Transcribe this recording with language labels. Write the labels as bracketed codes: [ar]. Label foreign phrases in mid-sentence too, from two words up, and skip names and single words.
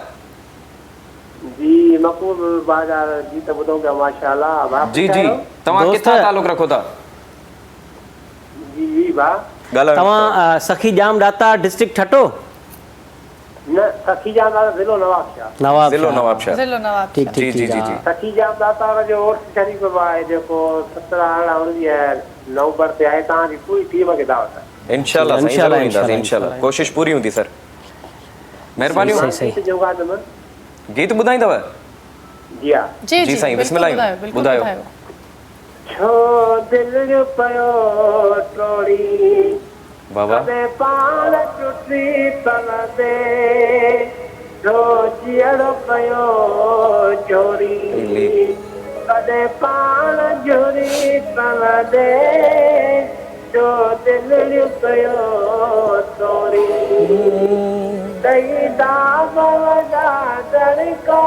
[sd] जी मक़बूल बाज़ार जी त ॿुधूं पिया माशाल्लाह भाउ जी जी तव्हां दोस्त। किथां तालुक़ रखो था जी जी भाउ ॻाल्हायो तव्हां सखी जाम दातार डिस्ट्रिक्ट ठटो न सखी जामदार ज़िलो नवाबशाह नवाब ज़िलो नवाबशाह ज़िलो नवाब ठीक जी ठीक जी जी ठीक जी सखी जामदार जो उर्स शरीफ़ आहे जेको 17 नवंबर ते आहे तव्हांजी पूरी टीम खे दावत आहे इंशाल्लाह साईं इंशाल्लाह, ज़रूरु ईंदासीं इंशाल्लाह। इंशाल्लाह कोशिशि पूरी हूंदी सर महिरबानियूं सही। गीत जो गादम गीत ॿुधाईंदव जी हा जी जी साईं, बिस्मिल्लाह। बिल्कुलु ॿुधायो। छो दिल जो पयो टोड़ी बाबा कदे पाण टुटी तलदे जो जियड़ो पयो चोरी कदे पाण जोरी तलदे जो दिल जो पयो टोड़ी दई दाग लगा दरका